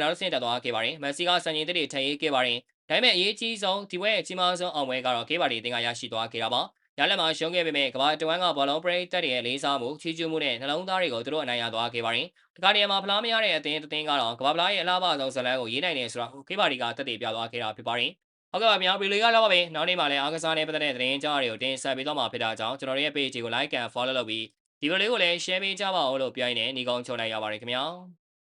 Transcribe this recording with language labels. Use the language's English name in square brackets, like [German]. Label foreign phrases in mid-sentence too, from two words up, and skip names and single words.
[Burmese] နောက်တစ်ဆင့်တက်သွားခဲ့ပါတယ်။မက်ဆီကစံချိန်သစ်တွေထပ်ရေးခဲ့ပါတယ်။ဒါပေမဲ့အရေးကြီးဆုံးဒီပွဲရဲ့အကြီးမားဆုံးအောင်ပွဲကတော့ကေပါတီအသင်းကရရှိသွားခဲ့တာပါ။ရလက်မှာရှုံးခဲ့ပေမဲ့ကမ္ဘာတဝန်းကဘောလုံးပရိသတ်တွေရဲ့လေးစားမှုချီးကျူးမှုနဲ့နှလုံးသားတွေကိုသူတို့အနိုင်ရသွားခဲ့ပါတယ်။ဒီကနေ့မှာဖလားမရတဲ့အသင်းကတော့ကမ္ဘာဖလားရဲ့အလားပါဆုံးဇလန်းကိုရေးနိုင်တယ်ဆိုတာကိုကေပါတီကတက်တည်ပြသွားခဲ့တာဖြစ်ပါတယ်။ဟုတ်ကဲ့ပါဗျာဗီဒီယိုကတော့ပါပဲနောက်နေ့မှလည်းအားကစားနဲ့ပတ်သက်တဲ့သတင်းကြားတွေကိုတင်ဆက်ပေးသွားမှာဖြစ်တာကြောင့်ကျွန်တော်တို့ရဲ့ page ကို [English] like and follow [Burmese] လုပ်ပြီးဒီဗီဒီယိုလေးကိုလည်း share ပေးကြပါဦးလို့ပြောရင်းနဲ့ညီကုန်းချုံလိုက်ရပါတယ်ခင်ဗျာ။